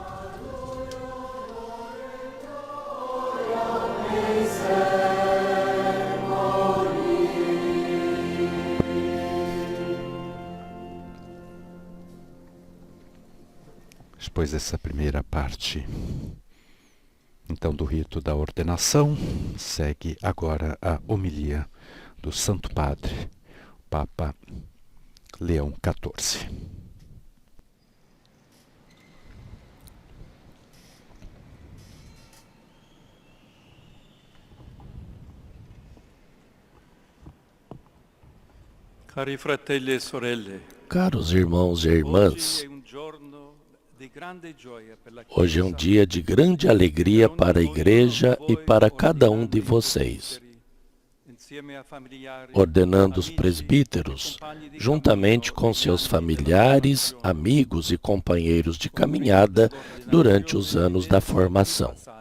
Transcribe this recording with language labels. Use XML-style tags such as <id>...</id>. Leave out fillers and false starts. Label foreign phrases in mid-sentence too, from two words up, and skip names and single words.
<pt>Depois dessa primeira parte, então, do rito da ordenação, segue agora a homilia do Santo Padre, Papa Leão XIV.</pt> <it>Cari fratelli e sorelle,</it> <pt>Caros irmãos e irmãs, hoje é um dia de grande alegria para a Igreja e para cada um de vocês. ordenando os presbíteros, juntamente com seus familiares, amigos e companheiros de caminhada durante os anos da formação.</pt>